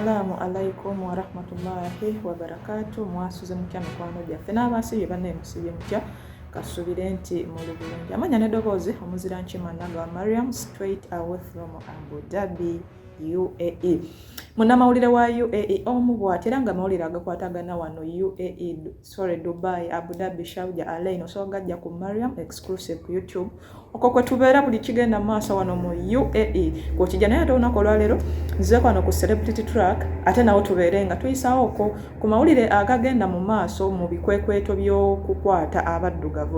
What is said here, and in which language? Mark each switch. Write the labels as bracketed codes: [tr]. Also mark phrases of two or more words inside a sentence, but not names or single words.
[ar] السلام عليكم ورحمة الله وبركاته. [lg] Mwasuze mutya mikwano gyaffe n'abasibye banne musibye mutya kasubire nti muli bulungi. Amanya n'eddoboozi omuzira nkima Nagwa Mariam [en] straight away from [lg] Abu Dhabi UAE. Munnamawulire wa UAE omu bw'atera nga mawulire agakwatagana wano UAE Dubai, Abu Dhabi, Sharjah, Al Ain so gajja ku Mariam exclusive ku YouTube. Okwo kwe tubeera buli kigenda maaso wano mu UAE. Kw'okijja naye ate olunaku olwaleero nzize wano ku Celebrity Track ate nawo tubeere nga tuyisaawo okwo ku mawulire agagenda mu maaso mu bikwekweto by'okukwata abaddugavu.